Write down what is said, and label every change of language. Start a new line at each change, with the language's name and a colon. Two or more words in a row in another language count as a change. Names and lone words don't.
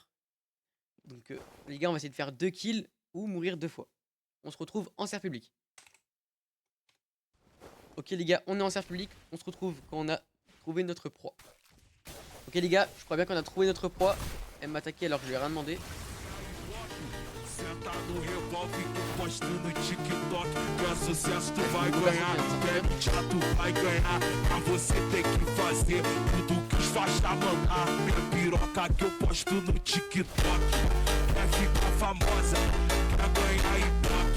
French: Donc les gars on va essayer de faire 2 kills ou mourir 2 fois. On se retrouve en serre public. Ok les gars, on est en serre public. On se retrouve quand on a trouvé notre proie. Ok les gars, je crois bien qu'on a trouvé notre proie. Elle m'a attaqué alors que je lui ai rien demandé.
Portuguese: Senta no revólver que eu posto no TikTok. Que é sucesso, tu Tem vai muita ganhar. confiança, Bebe já, tu vai ganhar. Pra você ter que fazer tudo que os faixa mandar. Minha piroca que eu posto no TikTok. Quer ficar famosa, quer ganhar ibope.